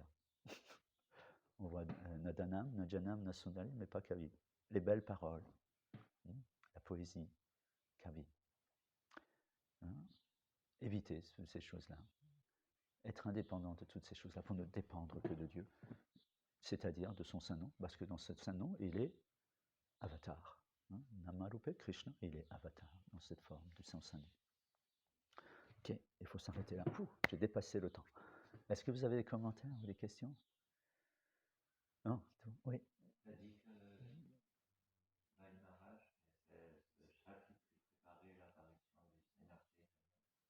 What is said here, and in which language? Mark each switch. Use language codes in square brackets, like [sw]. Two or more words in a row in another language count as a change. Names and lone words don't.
[fr] On voit [sa] Nadanam, Najanam, Nasundarim, [fr] mais pas Kavi. Les belles paroles, la poésie, Kavi. Éviter ces choses-là. Être indépendant de toutes ces choses-là pour ne dépendre que de Dieu, c'est-à-dire de son Saint-Nom, parce que dans ce Saint-Nom, il est avatar. [sa] Namarupe Krishna, [fr] il est avatar dans cette forme de son Saint-Nom. Ok, il faut s'arrêter là. J'ai dépassé le temps. Est-ce que vous avez des commentaires ou des questions? Non? Oui. Tu as dit que Maël Maharaj, c'est ce chapitre qui préparait l'apparition du Seigneur Chaitanya.